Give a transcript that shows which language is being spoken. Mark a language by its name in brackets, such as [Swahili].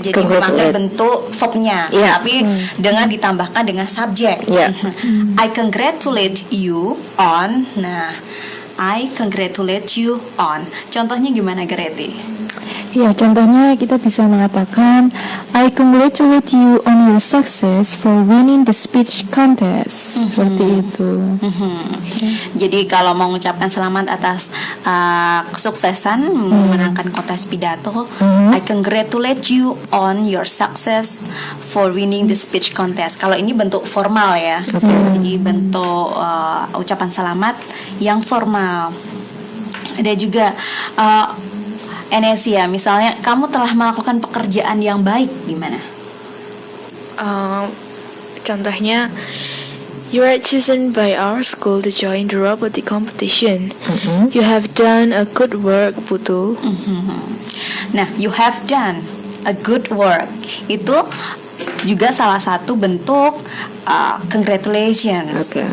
[Indonesian] Jadi memakai bentuk verbnya, tapi dengan ditambahkan dengan subjek. [English] I congratulate you on. Nah, I congratulate you on. [Indonesian] Contohnya gimana, Greti? Ya, contohnya kita bisa mengatakan [English] I congratulate you on your success for winning the speech contest. [Indonesian] Seperti itu. Jadi kalau mau mengucapkan selamat atas kesuksesan memenangkan kontes pidato, [English] I congratulate you on your success for winning the speech contest. [Indonesian] Kalau ini bentuk formal ya. Jadi bentuk ucapan selamat yang formal. Ada juga Enesia, misalnya kamu telah melakukan pekerjaan yang baik, gimana? [English] Contohnya, you are chosen by our school to join the robotic competition. You have done a good work, Putu. Nah, you have done a good work [Indonesian] itu juga salah satu bentuk [English] congratulations.